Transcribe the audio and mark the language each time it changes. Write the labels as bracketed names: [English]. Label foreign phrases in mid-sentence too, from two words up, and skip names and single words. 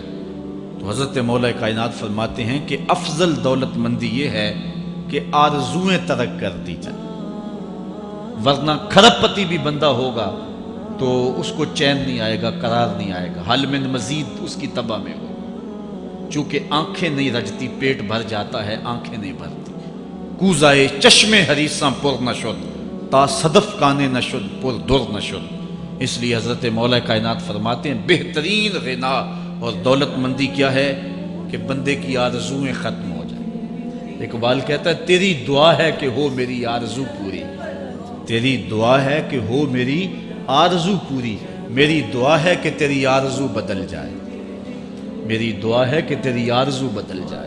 [Urdu] تو حضرت مولا کائنات فرماتے ہیں کہ افضل دولت مندی یہ ہے کہ آرزویں ترک کر دی جائے، ورنہ کھرب پتی بھی بندہ ہوگا تو اس کو چین نہیں آئے گا، قرار نہیں آئے گا، [Arabic] حل من مزید [Urdu] اس کی تباہ میں ہو۔ چونکہ آنکھیں نہیں رجتی، پیٹ بھر جاتا ہے، آنکھیں نہیں بھرتی۔ [Persian] کوزائے چشم حریصاں پر نشد، تا صدف کانے نشد پر در نشد۔ [Urdu] اس لیے حضرت مولا کائنات فرماتے ہیں بہترین غنا اور دولت مندی کیا ہے؟ کہ بندے کی آرزویں ختم ہو جائیں۔ اقبال کہتا ہے تیری دعا ہے کہ ہو میری آرزو پوری، تیری دعا ہے کہ ہو میری آرزو پوری، میری دعا ہے کہ تیری آرزو بدل جائے، میری دعا ہے کہ تیری آرزو بدل جائے۔